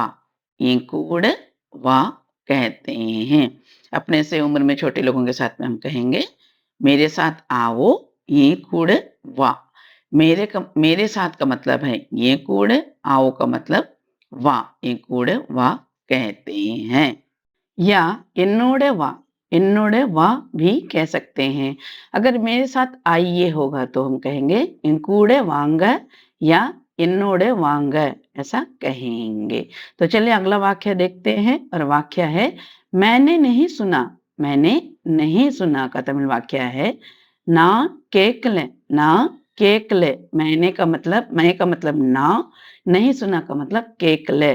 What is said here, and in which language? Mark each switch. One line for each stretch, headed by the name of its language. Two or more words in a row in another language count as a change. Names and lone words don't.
Tamil: என்கூட வா
Hindi: कहते हैं। अपने से उम्र में छोटे लोगों के साथ में हम कहेंगे मेरे साथ आओ
Tamil: என்கூட வா।
Hindi: मेरे साथ का मतलब है एंकूड, आओ का मतलब वा।
Tamil: என்கூட வா
Hindi: कहते हैं या
Tamil: "என்னோட வா"। "என்னோட வா"
Hindi: भी कह सकते हैं। अगर मेरे साथ आइए होगा तो हम कहेंगे
Tamil: "என்கூட வாங்க"
Hindi: या
Tamil: "என்னோட வாங்க"
Hindi: ऐसा कहेंगे। तो चलिए अगला वाक्य देखते हैं और वाक्य है मैंने नहीं सुना। मैंने नहीं सुना का तमिल वाक्य है
Tamil: "நா கேக்கல"। நா கேக்கல।
Hindi: मैंने का मतलब मैं का मतलब ना, नहीं सुना का मतलब கேக்கல।